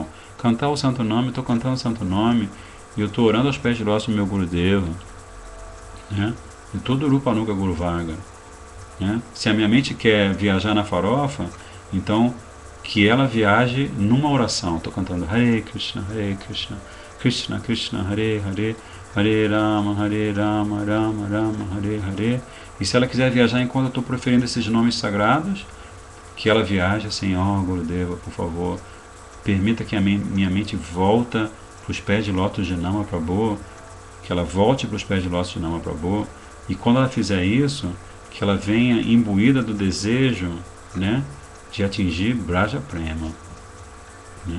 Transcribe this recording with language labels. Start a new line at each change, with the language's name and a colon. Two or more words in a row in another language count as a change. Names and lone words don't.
Portuguese: Cantar o Santo Nome, estou cantando o Santo Nome, e eu estou orando aos pés de lótus do meu Gurudeva, né? E todo
Sanskrit: Rupa Nuga Guru Varga,
Portuguese: né? Se a minha mente quer viajar na farofa, então que ela viaje numa oração. Estou cantando
Sanskrit: हरे कृष्ण कृष्ण कृष्ण हरे हरे हरे राम राम राम हरे हरे.
Portuguese: E se ela quiser viajar enquanto eu estou proferindo esses nomes sagrados, que ela viaje assim, Gurudeva, por favor, permita que a minha mente volta para os pés de lótus de Nama Prabhu, que ela volte para os pés de lótus de Nama Prabhu, e quando ela fizer isso, que ela venha imbuída do desejo, né, de atingir
Sanskrit: Braja Prema,
Portuguese: né?